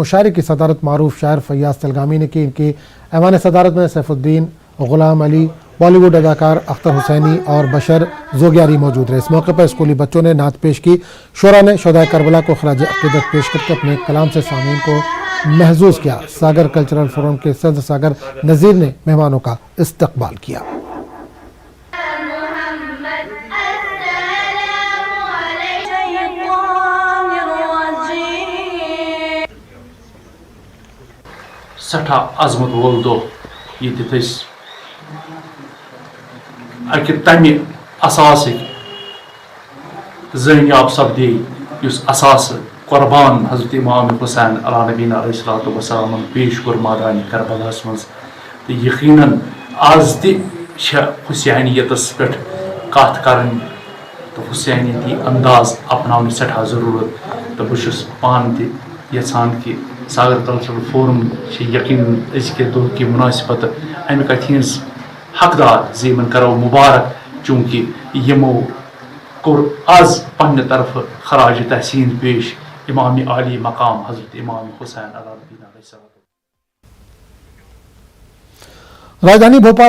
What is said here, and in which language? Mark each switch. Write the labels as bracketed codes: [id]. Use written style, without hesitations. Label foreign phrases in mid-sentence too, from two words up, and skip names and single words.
[ur] مشاعرے کی صدارت معروف شاعر فیاض تلگامی نے کی۔ ان کی ایوان صدارت میں سیف الدین، غلام علی، بالی ووڈ اداکار اختر حسینی اور بشر زوگیاری موجود رہے۔ اس موقع پر اسکولی بچوں نے نعت پیش کی۔ شعراء نے شہدائے کربلا کو خراج عقیدت پیش کر کے اپنے کلام سے سامعین کو محظوظ کیا۔ ساگر کلچرل فورم کے صدر ساگر نذیر نے مہمانوں کا استقبال کیا۔ [ks] سٹھا عظمت وول دو یہ اکہ تمہ اثاث زینیاب سپدے اس اثاث قربان حضرت امام حسین [ar] علیہ نبینا علیہ الصلوۃ والسلام [ks] پیش کور مادان کربلاس مز تو یقیناً آز تہ حسینیتس پہ کت کرن تو حسینیتی انداز اپناؤن سٹھا ضرورت تو بہس پان تہ یژھان کہ ساگر کلچرل فورم یقین ازکہ دہ کی مناسبت امہ کتھ ہز حقدار زمن کرو مبارک چونکہ یمو کور آز پنہ طرف خراج تحسین پیش امام عالی مقام حضرت امام حسین [ar] علیہ السلام۔ [ur] راجدھانی بھوپال